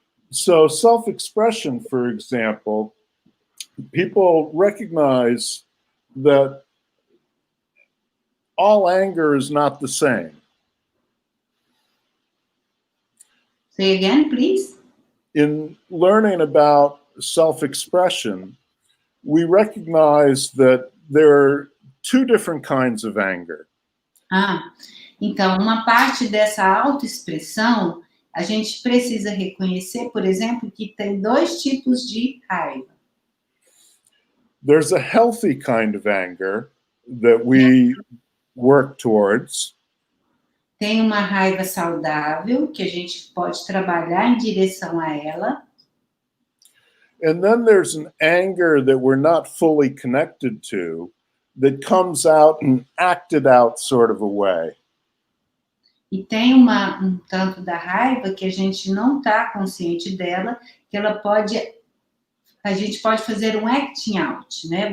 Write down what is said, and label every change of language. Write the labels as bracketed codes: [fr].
[en] So self-expression, for example, people recognize that all anger is not the same. Say again, please. In learning about self-expression, we recognize that there are two different kinds of anger. [pt] Então, uma parte dessa autoexpressão, a gente precisa reconhecer, por exemplo, que tem dois tipos de raiva. [en] There's a healthy kind of anger that we work towards. [pt] Tem uma raiva saudável, que a gente pode trabalhar em direção a ela. [en] And then there's an anger that we're not fully connected to that comes out in acted out sort of a way. [pt] E tem um tanto da raiva que a gente não está consciente dela, que a gente pode fazer um acting out, né?